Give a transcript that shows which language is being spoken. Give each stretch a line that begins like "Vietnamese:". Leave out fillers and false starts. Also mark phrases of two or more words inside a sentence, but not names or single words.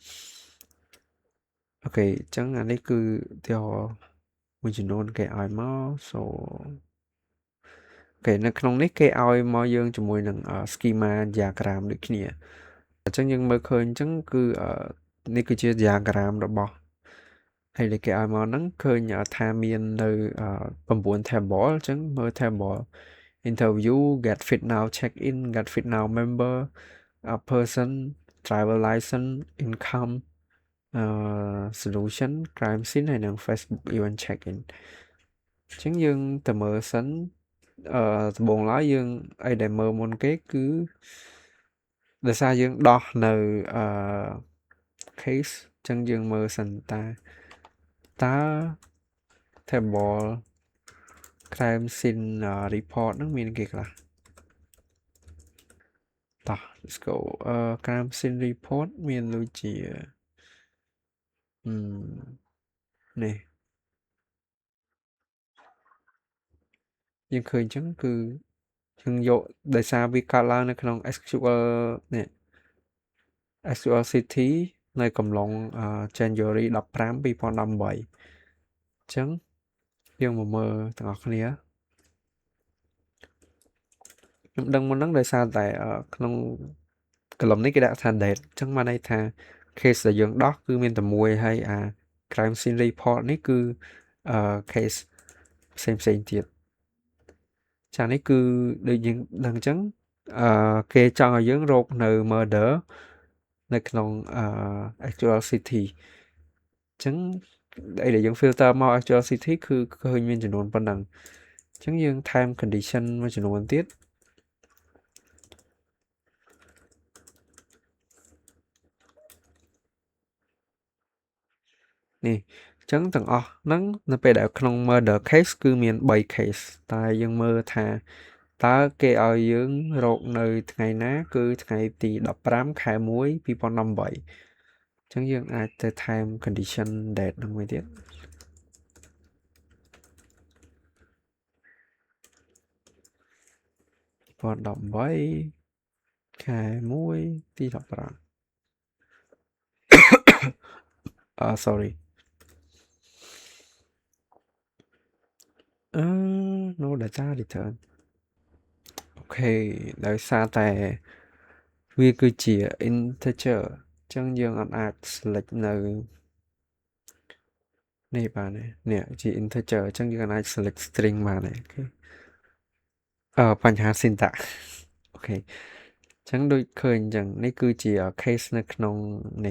Khmer: អូខេអញ្ចឹងអានេះគឺឧទាហរណ៍មួយចំនួនគេឲ្យមក so អូខេនៅក្នុងនេះគេឲ្យមកយើងជាមួយ នឹង
English: schema diagram
Khmer: ដូចគ្នាអញ្ចឹងយើងមើលឃើញអញ្ចឹងគឺនេះគឺជា diagram របស់ហើយដែលគេឲ្យ មកហ្នឹងឃើញថាមាននៅ9 table អញ្ចឹងមើល
English: table interview get fit now check in get fit now member a person driver license income solution crime scene
Khmer: ហើយនិង
English: Facebook event check in
Khmer: អញ្ចឹងយើងទៅមើលសិនដំបូងឡើយយើងអីដែលមើលមុនគេគឺដោយសារយើងដោះនៅ case អញ្ចឹងយើងមើលសិនតើ
English: table crime scene report
Khmer: ហ្នឹងមានគេខ្លះតោះ
English: let's go crime scene report
Khmer: មានដូចជា នេះយើងឃើញអញ្ចឹងគឺយើងយកដោយសារវាកើតឡើងនៅក្នុង SQL នេះ SQL City នៅកំឡុងJanuary 15 2018អញ្ចឹងយើងមកមើលទាំងអស់គ្នា ខ្ញុំដឹងមុនហ្នឹងដោយសារតែក្នុង column នេះគេដាក់ថា date អញ្ចឹងបានន័យថា case ដែលយើង ដោះគឺមានតែមួយហើយ
English: crime scene report
Khmer: នេះគឺcase ផ្សេងទៀតចានេះគឺដូចយើងដឹងអញ្ចឹងគេចង់ឲ្យយើងរកនៅ murder នៅក្នុង
English: actual city
Khmer: អញ្ចឹងអីដែលយើង filter មក
English: actual city
Khmer: គឺឃើញមានចំនួនប៉ុណ្ណឹងអញ្ចឹងយើងថែម condition មួយចំនួនទៀត នេះអញ្ចឹងទាំងអស់ហ្នឹងនៅពេលដែលក្នុង
English: murder case
Khmer: គឺមាន3 case តែយើងមើលថាតើគេឲ្យយើងរកនៅថ្ងៃណាគឺថ្ងៃទី15ខែ1 2018អញ្ចឹងយើងអាចទៅថែម
English: condition date
Khmer: ហ្នឹងមួយទៀត
English: 2018ខែ1ទី 15sorry no data return
Khmer: អូខេដោយសារតែវាគឺជា integer អញ្ចឹងយើងអាច select នៅនេះបាននេះជា integer អញ្ចឹង យើងអាច
English: select string
Khmer: បានអូខេបញ្ហា syntax អូខេអញ្ចឹងដូចឃើញអញ្ចឹងនេះគឺជា case នៅក្នុងនេះ